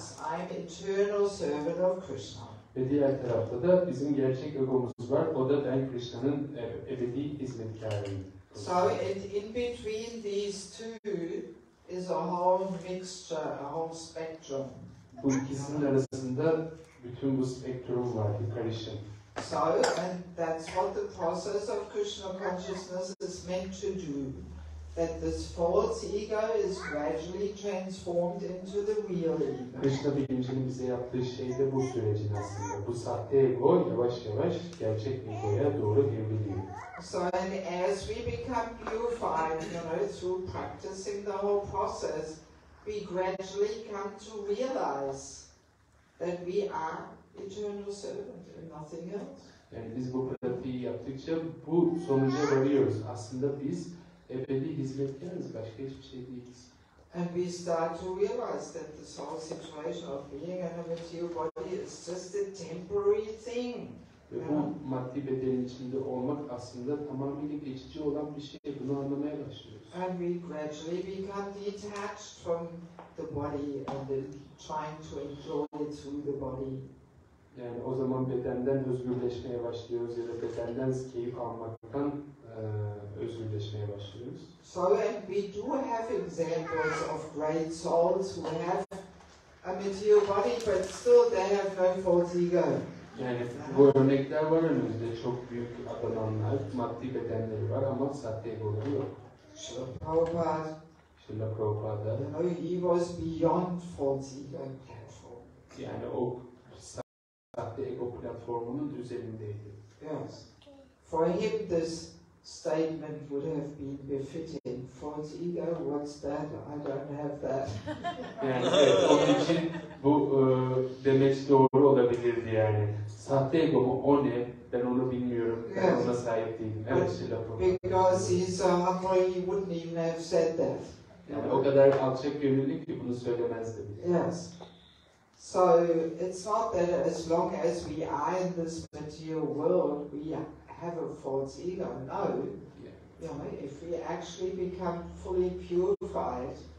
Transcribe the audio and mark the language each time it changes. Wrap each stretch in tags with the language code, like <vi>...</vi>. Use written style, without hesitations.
<en>I'm eternal servant of Krishna.</en> <tr>Ve diğer tarafta da bizim gerçek egomuz var. O da ben Krishna'nın ebedi hizmetkarıyım.</tr> <en>So in between these two is a whole mixture, a whole spectrum.</en> <tr>Bu ikisinin arasında bütün bu spektrum var, bir karışım.</tr> <en>So, and that's what the process of Krishna consciousness is meant to do. That this false ego is gradually transformed into the real ego.</en> <tr>Krishna bilincinin bize yaptığı şey de bu sürecin aslında. Bu sahte ego yavaş yavaş gerçek egoya doğru evriliyor.</tr> <en>So, and as we become purified, through practicing the whole process, we gradually come to realize that we are eternal servant and nothing else.</en> <tr>Yani biz bu pratiği yaptıkça bu sonuca varıyoruz. Aslında biz ebedi hizmetkarız, başka hiçbir şey değiliz.</tr> <en>And we start to realize that this whole situation of being in a material body is just a temporary thing.</en> <tr>Ve bu maddi bedenin içinde olmak aslında tamamıyla geçici olan bir şey. Bunu anlamaya başlıyoruz.</tr> <en>And we gradually become detached from the body and trying to enjoy it through the body.</en> <tr>Yani o zaman bedenden özgürleşmeye başlıyoruz ya da bedenden keyif almaktan özgürleşmeye başlıyoruz.</tr> <en>So, and we do have examples of great souls who have a material body, but still they have no false ego.</en> <tr>Yani bu örnekler var önümüzde. Çok büyük adananlar, maddi bedenleri var ama sahte egoları yok.</tr> <en>Srila Prabhupada,</en> <tr>Srila Prabhupada,</tr> <en>he was beyond false ego platform.</en> <tr>yani o sahte ego platformunun üzerindeydi.</tr> <en>Yes. For him this statement would have been befitting. False ego, what's that? I don't have that.</en> <tr>Yani evet, onun için bu demeç doğru olabilirdi yani. Sahte ego mu? O ne? Ben onu bilmiyorum. Ben ona sahip değilim. Evet,</tr> <en>because he's so humble, he wouldn't even have said that.</en> <tr>Yani o kadar alçak gönüllü ki bunu söylemezdi.</tr> <en>Yes. So it's not that as long as we are in this material world, we have a false ego. No. If we actually become fully purified,</en>